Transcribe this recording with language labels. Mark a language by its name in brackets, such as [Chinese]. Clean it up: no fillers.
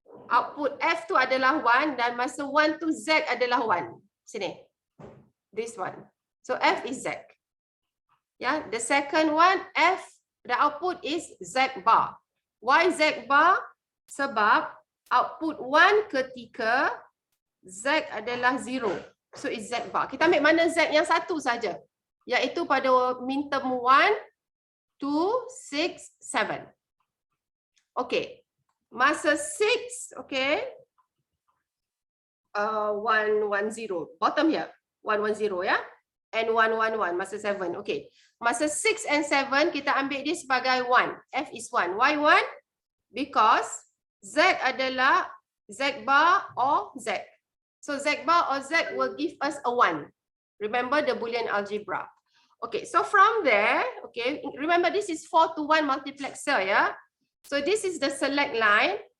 [Malay] Output F tu adalah 1 dan masa 1 tu Z adalah 1. Sini. [English] This one. So F is Z. Yeah, the second one F, the output is Z bar. Why Z bar? [Malay] Sebab output 1 ketika Z adalah 0. [English] So it's Z bar. [Malay] Kita ambil mana Z yang satu saja. Iaitu pada minterm 1, 2, 6, 7. Okay. Masa 6, [English] okay, 110, bottom here, 110 ya, and 111, [Malay] masa 7, [English] okay. [Malay] Masa 6 and 7, kita ambil dia sebagai 1, [English] F is 1. Why 1? Because Z adalah Z bar or Z. So Z bar or Z will give us a 1. Remember the Boolean algebra. Okay, so from there, okay, remember this is 4 to 1 multiplexer ya. So this is the select line.